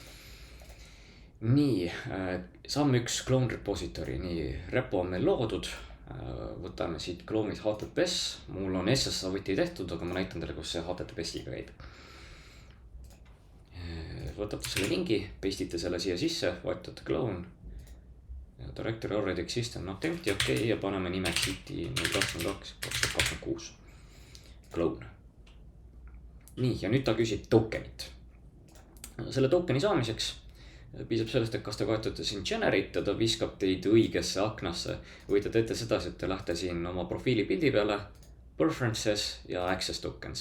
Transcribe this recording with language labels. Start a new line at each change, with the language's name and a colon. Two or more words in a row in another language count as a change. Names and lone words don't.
Estonian: Nii, samm 1
English: clone repository,
Estonian: nii, repo on meil loodud. Võtame siit clone'id HTTPS, mul on SSH võti tehtud, aga ma näitan teile, kus see HTTPS-iga käib. Võtate selle lingi, pestite selle siia sisse, vajutate clone.
English: Directory already exists and not empty,
Estonian: okei, ja paneme nimeks IT 2022-2026 clone. Nii, ja nüüd ta küsib tokenit. Selle tokeni saamiseks piisab sellest, et kas te vajutate siin generate ja ta viskab teid õigesse aknasse või te teete sedasi, et te lähte siin oma profiili pildi peale, preferences ja
English: access tokens.